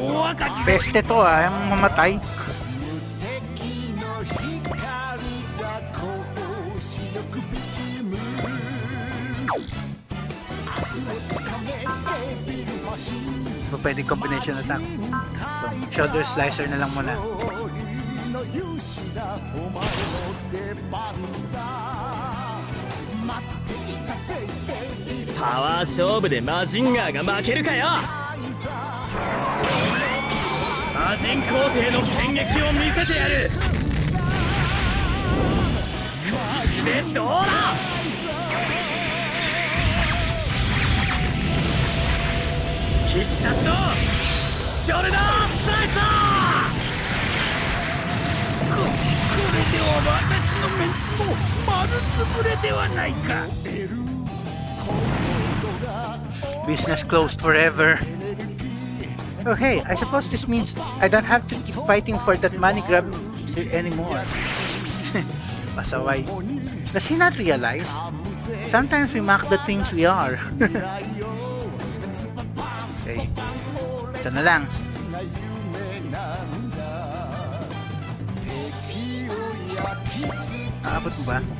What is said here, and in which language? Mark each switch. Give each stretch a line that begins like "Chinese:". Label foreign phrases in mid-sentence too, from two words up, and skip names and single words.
Japanese: バカじれ
Filipino: Peste to ah, yung mamatay. So, pwede
English: combination attack.
Filipino: So, shoulder slicer na lang muna.
Japanese: パワー勝負でマジンガーが負けるかよ。魔人皇帝の剣撃を見せてやる。拳でどうだ。必殺のショルダースライサー。これでは私のメンツも丸つぶれではないか。
English: Business closed forever. Okay, I suppose this means I don't have to keep fighting for that money grab anymore. Pasaway. Does he not realize? Sometimes we mock the things we are.
Filipino: Okay. Isa na lang. Aabot mo ba?